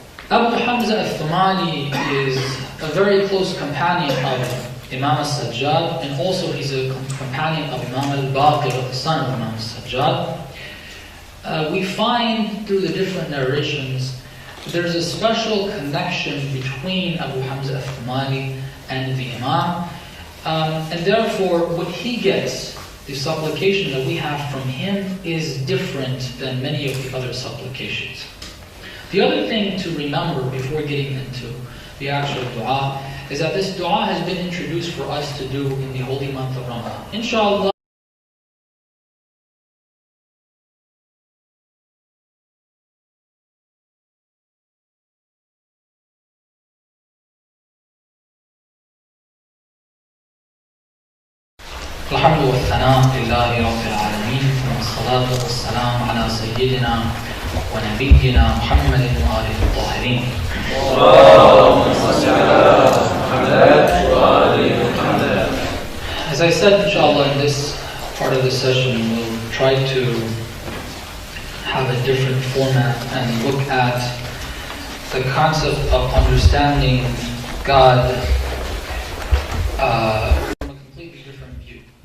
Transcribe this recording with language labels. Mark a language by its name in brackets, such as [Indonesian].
[English] Abu Hamza al-Thumali is a very close companion of Imam al-Sajjad, and also he's a companion of Imam al-Baqir, the son of Imam al-Sajjad. We find through the different narrations there's a special connection between Abu Hamza al-Thumali and the Imam, and therefore what he gets, the supplication that we have from him, is different than many of the other supplications. The other thing to remember before getting into the actual dua is that this dua has been introduced for us to do in the holy month of Ramadan. [Arabic] Inshallah, الحمد والثناء لله رب العالمين والصلاة والسلام على سيدنا ونبينا محمد وآله الطاهرين. [English] As I said, inshallah, in this part of the session, we'll try to have a different format and look at the concept of understanding God from a completely different view.